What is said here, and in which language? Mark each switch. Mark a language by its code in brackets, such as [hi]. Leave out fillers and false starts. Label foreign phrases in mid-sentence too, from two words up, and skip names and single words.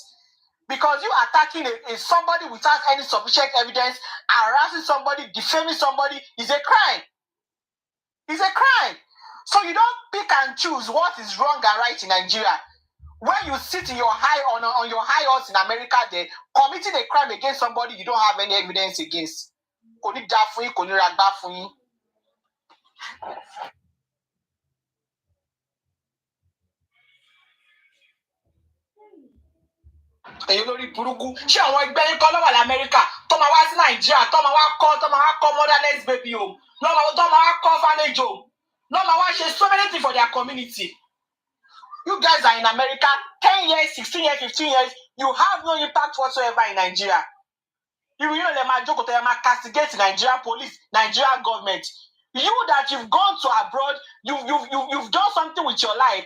[en] Because you attacking somebody without any sufficient evidence, harassing somebody, defaming somebody is a crime. It's a crime. So you don't pick and choose what is wrong and right in Nigeria. When you sit in your on your high horse in America, there committing a crime against somebody you don't have any evidence against. [yo] Kò ní dá fún yín, kò ní ragbá fún yín. Èyí lórí burúkú ṣé àwọn ẹgbẹ́ yín kọ́ lọ́wọ́ l'Amẹ́ríkà tó máa wá sí Nàìjíríà tó máa wá kọ́ [en] motherless baby home [yo] tó máa wá kọ́ [en] orphanage home [yo] tó máa wá ṣe [en] so many things for their community. You guys are in America 10 years, 16 years, 15 years, you have no impact whatsoever in Nigeria. You know they might joke, they might castigate Nigerian police, Nigerian government. You that you've gone to abroad, you've done something with your life.